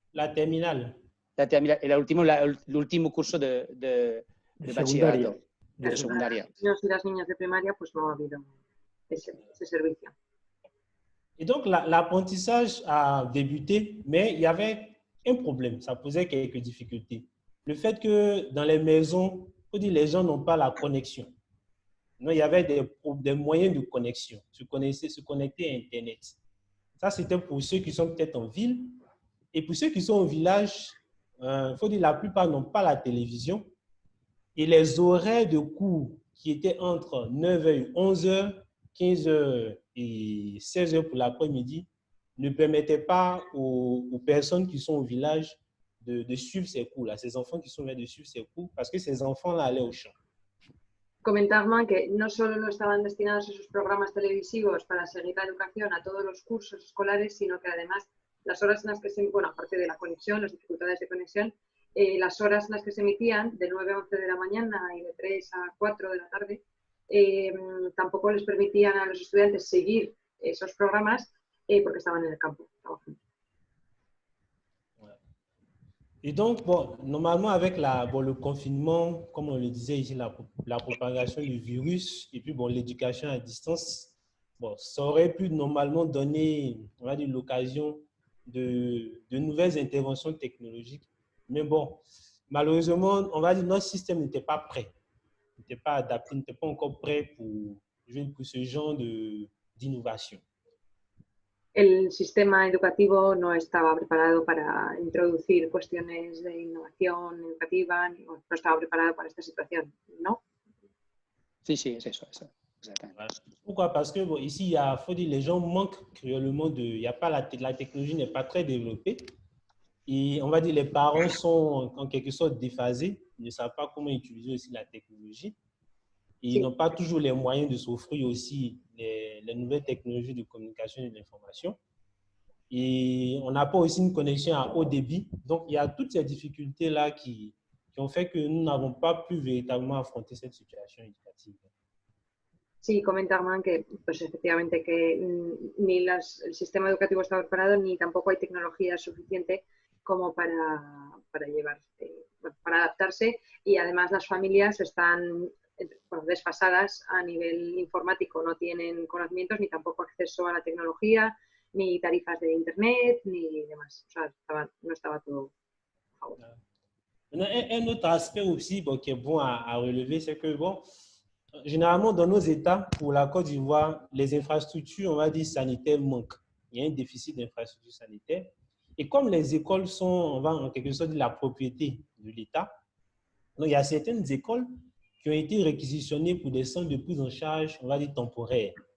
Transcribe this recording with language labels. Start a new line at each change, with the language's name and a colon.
French: La terminale.
Spanish: La terminal, el último curso de bachillerato, de secundaria. Los y las niñas de primaria, pues no ha habido ese servicio.
French: Et donc, l'apprentissage a débuté, mais il y avait un problème, ça posait quelques difficultés. Le fait que dans les maisons, faut dire, les gens n'ont pas la connexion. Non, il y avait des moyens de connexion, se connecter à Internet. Ça, c'était pour ceux qui sont peut-être en ville. Et pour ceux qui sont au village, il faut dire la plupart n'ont pas la télévision. Et les horaires de cours qui étaient entre 9h et 11h, 15h et 16h pour l'après-midi ne permettaient pas aux personnes qui sont au village de suivre ces cours-là, ces enfants qui sont là de suivre ces cours, parce que ces enfants-là allaient au champ.
Spanish: Comentaban que no solo no estaban destinados esos programas televisivos para seguir la educación a todos los cursos escolares, sino que además las horas en las que se, bueno, aparte de la conexión, las dificultades de conexión, las horas en las que se emitían de 9 a 11 de la mañana y de 3 a 4 de la tarde, tampoco les permitían a los estudiantes seguir esos programas porque estaban en el campo trabajando.
French: Et donc, bon, normalement, avec le confinement, comme on le disait ici, la propagation du virus et puis bon, l'éducation à distance, bon, ça aurait pu normalement donner, on va dire, l'occasion de nouvelles interventions technologiques. Mais bon, malheureusement, on va dire notre système n'était pas prêt, n'était pas adapté, n'était pas encore prêt pour ce genre d'innovation.
Spanish: El sistema educativo no estaba preparado para introducir cuestiones de innovación educativa, no estaba preparado para esta situación, ¿no? Sí, sí, es eso. Exactamente.
French: Voilà. Pourquoi? Parce que bon, ici, il faut dire les gens manquent cruellement il y a pas la technologie n'est pas très développée. Et on va dire les parents sont en quelque sorte déphasés, ils ne savent pas comment utiliser aussi la technologie. Et ils n'ont pas toujours les moyens de s'offrir aussi les nouvelles technologies de communication et de l'information. Et on n'a pas aussi une connexion à haut débit. Donc, il y a toutes ces difficultés-là qui ont fait que nous n'avons pas pu véritablement affronter cette situation éducative.
Spanish: Sí, comentaban que, pues efectivamente, que ni el sistema educativo está preparado ni tampoco hay tecnología suficiente como para llevar, bueno, para adaptarse, y además las familias están desfasadas a nivel informático, no tienen conocimientos ni tampoco acceso a la tecnología, ni tarifas de internet, ni demás. O sea, no estaba todo a favor.
French: Un autre aspect aussi bon, qui est bon à relever, c'est que bon, généralement dans nos États, pour la Côte d'Ivoire, les infrastructures, on va dire, sanitaires manquent. Il y a un déficit d'infrastructures sanitaires. Et comme les écoles sont, on va en quelque sorte dire, la propriété de l'État, donc il y a certaines écoles qui ont été réquisitionnées pour des centres de prise en charge, on va dire, temporaires.